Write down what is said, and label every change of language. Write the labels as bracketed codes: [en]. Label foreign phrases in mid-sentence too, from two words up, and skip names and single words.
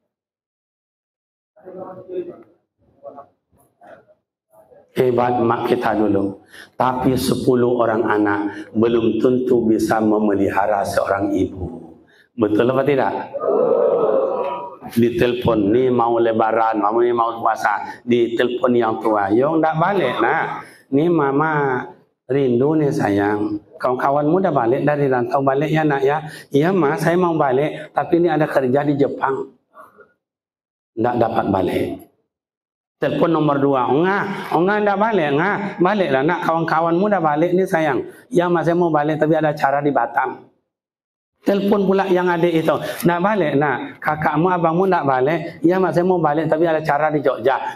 [id] Hebat mak kita dulu. Tapi 10 orang anak belum tentu bisa memelihara seorang ibu. Betul apa tidak? Ditelepon, ni mau lebaran, ni mau puasa, ditelepon yang tua, yo ndak balik nah. Ni mama rindu nih sayang. Kawan-kawanmu udah balik dari rantau, balik ya nak ya. Iya ma, saya mau balik, tapi ini ada kerja di Jepang. Ndak dapat balik. Telepon nomor 2, enggak dah balik, baliklah nak, kawan-kawanmu dah balik ni sayang. Ya masih mau balik tapi ada acara di Batam. Telepon pula yang adik itu, nak balik nak, kakakmu abangmu nak balik, ya masih mau balik tapi ada acara di Jogja.